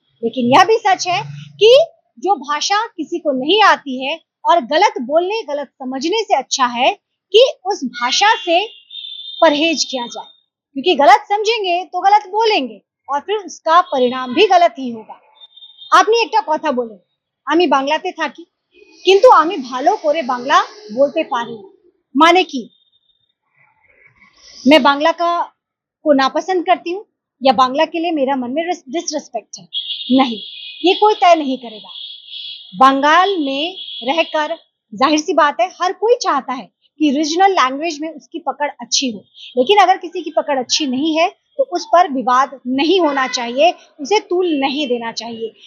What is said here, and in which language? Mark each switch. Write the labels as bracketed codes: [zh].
[hi] लेकिन यह भी सच है कि जो भाषा किसी को नहीं आती है और गलत बोलने गलत समझने से अच्छा है कि उस भाषा से परहेज किया जाए, क्योंकि गलत समझेंगे तो गलत बोलेंगे और फिर उसका परिणाम भी गलत ही होगा। [bn] আপনি একটা কথা বলেন, আমি বাংলাতে থাকি কিন্তু আমি ভালো করে বাংলা বলতে পারি না, মানে কি? [hi] मैं बांग्ला को नापसंद करती हूँ या बांग्ला के लिए मेरा मन में डिसरिस्पेक्ट है? नहीं, ये कोई तय नहीं करेगा। बंगाल में रहकर जाहिर सी बात है हर कोई चाहता है कि रीजनल लैंग्वेज में उसकी पकड़ अच्छी हो, लेकिन अगर किसी की पकड़ अच्छी नहीं है तो उस पर विवाद नहीं होना चाहिए, उसे तूल नहीं देना चाहिए।